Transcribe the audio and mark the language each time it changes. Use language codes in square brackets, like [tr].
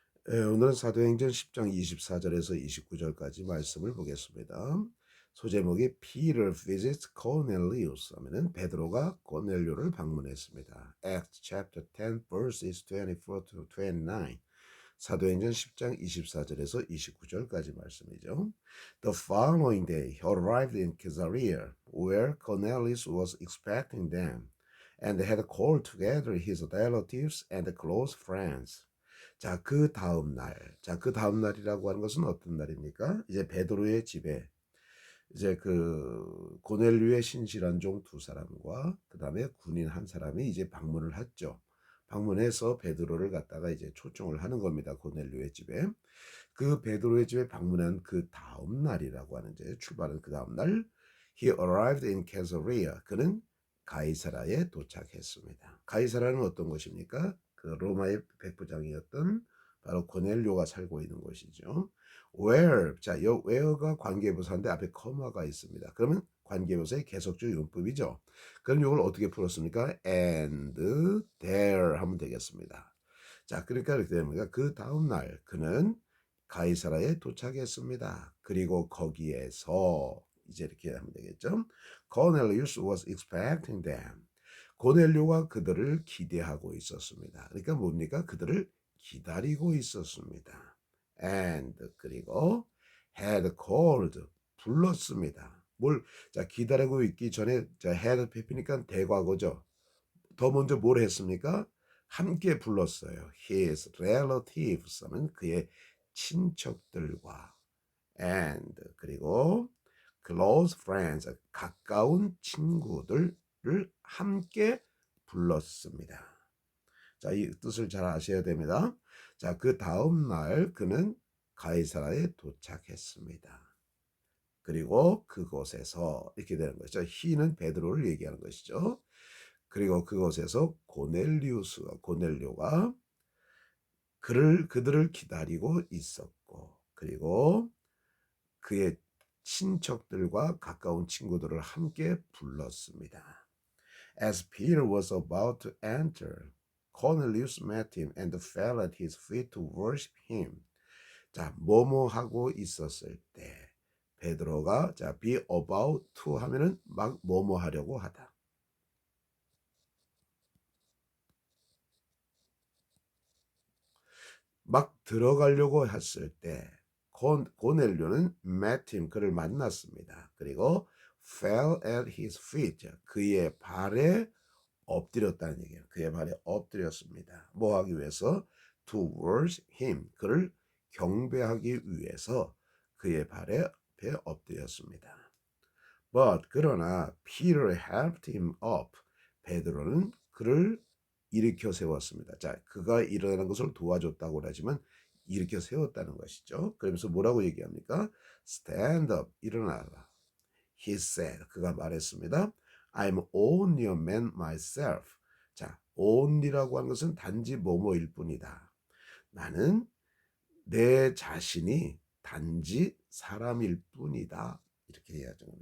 [ko] 오늘은 사도행전 10장 24절에서 29절까지 말씀을 보겠습니다. 소제목이 [en] Peter visits Cornelius [ko] 하면은 베드로가 고넬료를 방문했습니다. [en] Acts chapter 10 verses 24 to 29. [ko] 사도행전 10장 24절에서 29절까지 말씀이죠. [en] The following day he arrived in Caesarea where Cornelius was expecting them and had called together his relatives and close friends. [ko] 자, 그 다음 날. 자, 그 다음 날이라고 하는 것은 어떤 날입니까? 이제 베드로의 집에 이제 그 고넬류의 신실한 종 두 사람과 그다음에 군인 한 사람이 이제 방문을 했죠. 방문해서 베드로를 갖다가 이제 초청을 하는 겁니다. 고넬류의 집에. 그 베드로의 집에 방문한 그 다음 날이라고 하는 이제 출발한 그 다음 날 [en] he arrived in Caesarea. [ko] 그는 가이사라에 도착했습니다. 가이사라는 어떤 곳입니까? 그 로마의 백부장이었던 바로 고넬료가 살고 있는 곳이죠. where 자, 요 where가 관계부사인데 앞에 커마가 있습니다. 그러면 관계부사의 계속적 용법이죠. 그럼 이걸 어떻게 풀었습니까? [en] and there [ko] 하면 되겠습니다. 자, 그러니까 이렇게 됩니다. 그 다음 날 그는 가이사라에 도착했습니다. 그리고 거기에서 이제 이렇게 하면 되겠죠. [en] Cornelius was expecting them. [ko] 고넬료가 그들을 기대하고 있었습니다. 그러니까 뭡니까? 그들을 기다리고 있었습니다. [en] And 그리고 had called 불렀습니다. [ko] 뭘 자 기다리고 있기 전에 자 had 폐피니까 대과거죠. 더 먼저 뭘 했습니까? 함께 불렀어요. His relatives 하면 그의 친척들과 and 그리고 close friends 가까운 친구들을 함께 불렀습니다. 자, 이 뜻을 잘 아셔야 됩니다. 자, 그 다음 날 그는 가이사라에 도착했습니다. 그리고 그곳에서 이렇게 되는 거죠. he는 베드로를 얘기하는 것이죠. 그리고 그곳에서 고넬료가 그들을 기다리고 있었고, 그리고 그의 친척들과 가까운 친구들을 함께 불렀습니다. [en] As Peter was about to enter, Cornelius met him and fell at his feet to worship him. [ko] 자, 뭐뭐 하고 있었을 때 베드로가 자, be about to 하면은 막 뭐뭐 하려고 하다. 막 들어가려고 했을 때 고넬료는 [en] met him [ko] 그를 만났습니다. 그리고 [en] fell at his feet [ko] 그의 발에 엎드렸다는 얘기예요. 그의 발에 엎드렸습니다. 뭐 하기 위해서? [en] To worship him. [ko] 그를 경배하기 위해서 그의 발에 엎드렸습니다. [en] But [ko] 그러나 [en] Peter helped him up. [ko] 베드로는 그를 일으켜 세웠습니다. 자, 그가 일어나는 것을 도와줬다고 하지만 일으켜 세웠다는 것이죠. 그러면서 뭐라고 얘기합니까? [en] Stand up, [ko] 일어나라. [en] He said, [ko] 그가 말했습니다. [en] I'm only a man myself. [ko] 자, only라고 하는 것은 단지 뭐뭐일 뿐이다. 나는 내 자신이 단지 사람일 뿐이다. 이렇게 해야죠.